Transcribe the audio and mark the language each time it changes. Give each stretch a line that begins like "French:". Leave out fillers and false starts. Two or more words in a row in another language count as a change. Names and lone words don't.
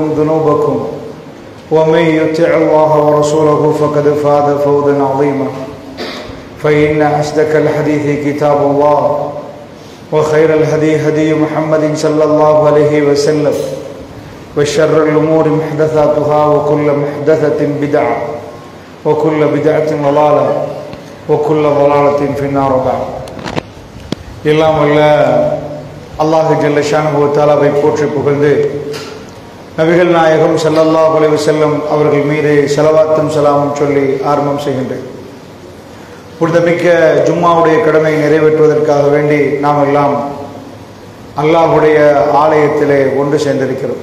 Arabic: ذنوبكم ومن يطع الله ورسوله فقد فاز فوزا عظيما فإن أصدق الحديث كتاب الله وخير الهدي هدي محمد صلى الله عليه وسلم وشر الأمور محدثاتها وكل محدثة بدعة وكل بدعة ضلالة وكل ضلالة في النار بعد
Tamil: எல்லாம் வல்ல
Arabic: الله جل شأنه وتعالى
Tamil: போற்றி புகழ்ந்து நபிகள் நாயகம்
Arabic: صلى الله عليه وسلم
Tamil: அவர்கள் மீது ஸலவாத்தும் ஸலாமும் சொல்லி ஆரம்பம் செய்கின்றேன். புனிதமிக்க ஜும்மாவுடைய கடமை நிறைவேற்றுவதற்காக வேண்டி நாம் எல்லாம் அல்லாஹ்வுடைய ஆலயத்திலே ஒன்று சேர்ந்திருக்கிறோம்.